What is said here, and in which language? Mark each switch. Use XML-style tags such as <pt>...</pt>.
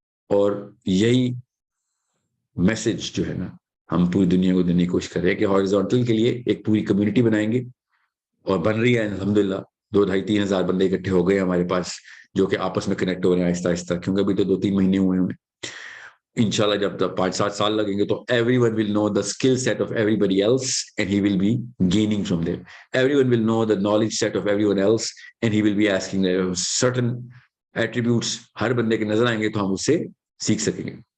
<ur>اور یہی میسج جو ہے نا ہم پوری دنیا کو دینے کی کوشش کر رہے ہیں کہ ہاریزونٹل کے لیے ایک پوری کمیونٹی بنائیں گے، اور بن رہی ہے الحمدللہ. 2-2.5-3 ہزار بندے اکٹھے ہو گئے ہمارے پاس، جو کہ آپس میں کنیکٹ ہو رہے ہیں آہستہ آہستہ، کیونکہ ابھی تو 2-3 مہینے ہوئے ہیں. انشاءاللہ جب تک 5-7 سال لگیں گے تو</ur> <en>everyone will know the skill set of everybody else and he will be gaining from them. Everyone will know the knowledge set of everyone else and he will be asking certain attributes.</en> <ur>ہر بندے کے نظر آئیں گے تو ہم اس سے سیکھ سکیں گے.</ur>